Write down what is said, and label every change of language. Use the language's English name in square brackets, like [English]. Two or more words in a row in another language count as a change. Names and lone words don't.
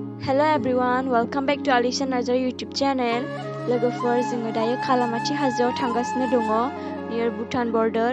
[English] Hello everyone, welcome back to Alicia Narzary YouTube channel. [Bodo] लोगोफोर जोङो दायो खालामाथि हाजोआव थांगासिनो दङ [English] near Bhutan border.